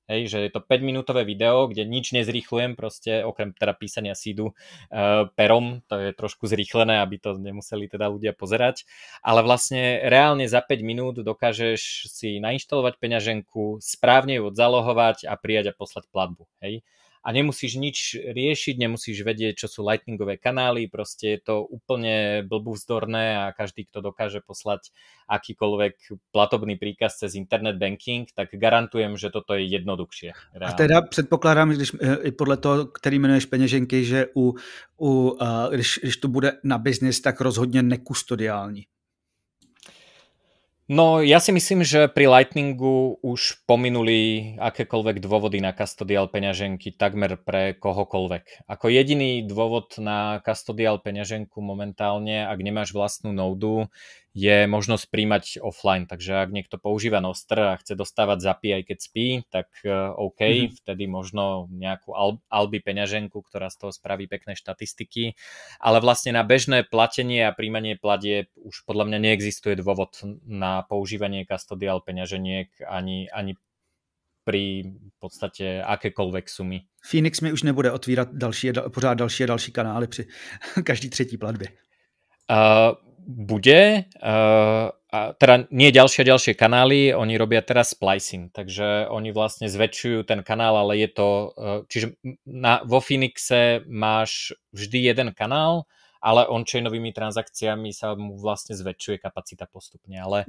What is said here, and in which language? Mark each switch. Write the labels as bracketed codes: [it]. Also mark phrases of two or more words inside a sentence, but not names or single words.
[sk] Hej, že je to 5-minútové video, kde nič nezrýchlujem, proste okrem teda písania seedu perom, to je trošku zrýchlené, aby to nemuseli teda ľudia pozerať, ale vlastne reálne za 5 minút dokážeš si nainštalovať peňaženku, správne ju odzálohovať a prijať a poslať platbu. Hej. A nemusíš nič riešiť, nemusíš vedieť, čo sú lightningové kanály, proste je to úplne blbúvzdorné a každý, kto dokáže poslať akýkoľvek platobný príkaz cez [en] internet banking, [sk] tak garantujem, že toto je jednoduchšie. Reálne. [cs] A teda předpokládám, když i podle toho, který jmenuješ peněženky, že když to bude na biznis, tak rozhodně nekustodiální. [sk] No, ja si myslím, že pri Lightningu už pominuli akékoľvek dôvody na custodial peňaženky takmer pre kohokoľvek. Ako jediný dôvod na custodial peňaženku momentálne, ak nemáš vlastnú nódu, je možnosť príjmať offline. Takže ak niekto používa Nostr a chce dostávať zapy aj keď spí, tak OK, vtedy možno nejakú Alby peňaženku, ktorá z toho spraví pekné štatistiky. Ale vlastne na bežné platenie a príjmanie platieb už podľa mňa neexistuje dôvod na používanie custodial peňaženiek ani pri v podstate akékoľvek sumy. [cs] Phoenix mi už nebude otvírat pořád další a další kanály při každý třetí platbě. [sk] bude, a teda nie ďalšie kanály, oni robia teraz splicing, takže oni vlastne zväčšujú ten kanál, ale je to, čiže vo Phoenixe máš vždy jeden kanál, ale on-chainovými transakciami sa mu vlastne zväčšuje kapacita postupne, ale